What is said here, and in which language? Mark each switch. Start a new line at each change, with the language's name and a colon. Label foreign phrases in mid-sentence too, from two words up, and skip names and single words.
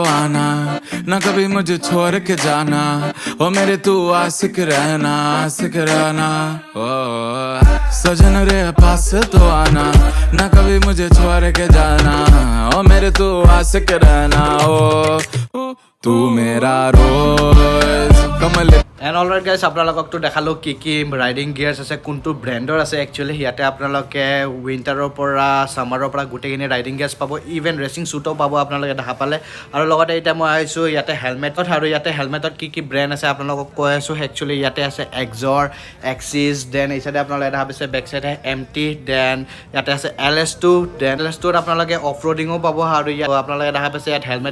Hindi: आना ना कभी मुझे छोड़ के जाना ओ मेरे तू आशिक रहना ओ सजन रे पास तो आना ना कभी मुझे छोड़ के जाना ओ मेरे तू आशिक रहना ओ तू मेरा रोज कमल
English: and alright guys
Assamese: আপোনালোককতো দেখালোঁ কি
English: riding gears
Assamese: আছে কোনটো ব্ৰেণ্ডৰ আছে একচুৱেলি ইয়াতে আপোনালোকে উইণ্টাৰৰ পৰা ছামাৰৰ পৰা গোটেইখিনি
English: riding gears
Assamese: পাব
English: even racing
Assamese: শ্বুটো পাব আপোনালোকে দেখা পালে আৰু লগতে এতিয়া মই আহিছোঁ ইয়াতে হেলমেটত আৰু ইয়াতে হেলমেটত কি ব্ৰেণ্ড আছে আপোনালোকক কৈ আছোঁ একচুৱেলি ইয়াতে আছে এক্সৰ এক্সিছ দেন এই চাইডে আপোনালোকে দেখা পাইছে
English: back side
Assamese: MT দেন ইয়াতে আছে LS2 দেন LS2ত আপোনালোকে
English: off roading
Assamese: পাব আৰু ইয়াত আপোনালোকে দেখা পাইছে ইয়াত হেলমেট